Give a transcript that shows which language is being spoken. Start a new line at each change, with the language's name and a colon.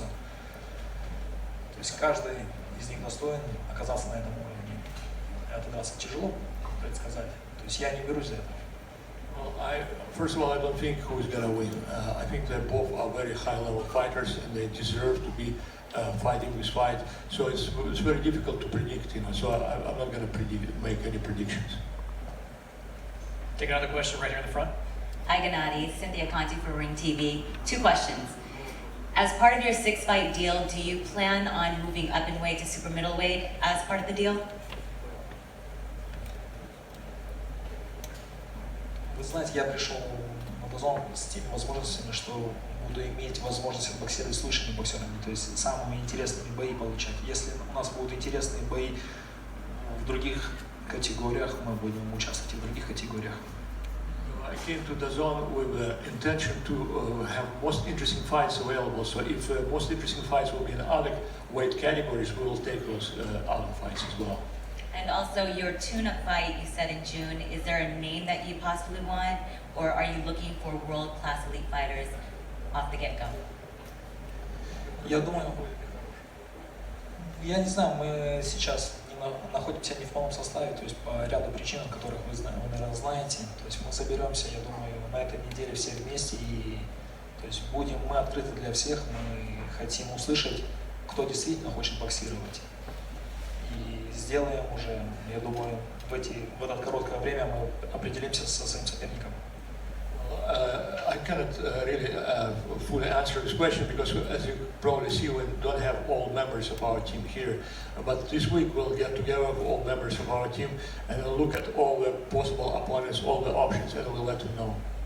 Russian: То есть каждый из них достоин оказаться на этом уровне. Это даст тяжело предсказать. То есть я не берусь за это.
English: Well, first of all, I don't think who's going to win. I think they both are very high-level fighters, and they deserve to be fighting this fight. So it's very difficult to predict, So I'm not going to make any predictions. Take another question right here in the front. Hi, Gennady. Cynthia Conti for Ring TV. 2 questions. As part of your 6-fight deal, do you plan on moving up in weight to super middleweight as part of the deal?
Russian: Вы знаете, я пришел на DAZN с теми возможностями, что буду иметь возможность боксировать с лучшими боксерами, то есть самыми интересными бои получать. Если у нас будут интересные бои в других категориях, мы будем участвовать и в других категориях.
English: I came to DAZN with the intention to have most interesting fights available. So if most interesting fights will be in other weight categories, we will take those other fights as well. And also your tune-up fight you said in June, is there a name that you possibly want, or are you looking for world-class elite fighters off the get-go?
Russian: Я думаю, я не знаю, мы сейчас находимся не в полном составе, то есть по ряду причин, которых вы, наверное, знаете. То есть мы соберемся, я думаю, на этой неделе все вместе, и то есть мы открыты для всех, мы хотим услышать, кто действительно хочет боксировать. И сделаем уже, я думаю, в это короткое время мы определимся со своим соперником.
English: I cannot really fully answer this question because, as you probably see, we don't have all members of our team here. But this week we'll get together with all members of our team and we'll look at all the possible opponents, all the options, and we'll let them know.